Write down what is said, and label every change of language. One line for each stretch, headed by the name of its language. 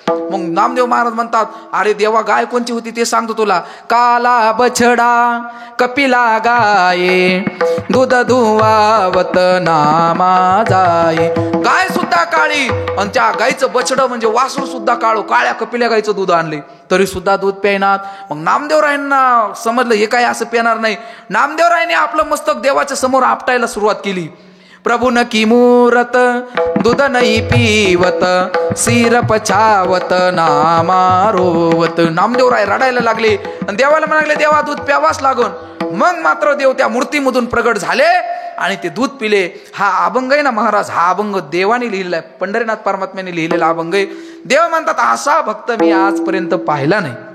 Marathi: मग नामदेव महाराज म्हणतात, अरे देवा गाय कोणची होती ते सांगतो तुला,
Hindi: काला बछडा कपिला गाये, दूध धुवावत नामा जाये.
Marathi: गाय सुद्धा काळी आणि त्या गायचं बछडं म्हणजे वासरू सुद्धा काळो, काळ्या कपिल्या गायचं दूध आणले तरी सुद्धा दूध प्यायनात. मग नामदेवरायांना समजलं हे काय असं पिणार नाही. नामदेवरायांनी आपलं मस्तक देवाच्या समोर आपटायला सुरुवात केली.
Hindi: प्रभु न की मूरत दूध नहीं पीवत, सिर पछावत नामा रोवत.
Marathi: नामदेवराय रडायला लागले आणि देवाला म्हणाले, देवा दूध प्यावाच लागून. मग मात्र देव त्या मूर्तीमधून प्रगट झाले आणि ते दूध पिले. हा अभंग आहे ना महाराज, हा अभंग देवाने लिहिलेला आहे, पंढरीनाथ परमात्म्याने लिहिलेला अभंग आहे. देव म्हणतात, असा भक्त मी आजपर्यंत पाहिला नाही.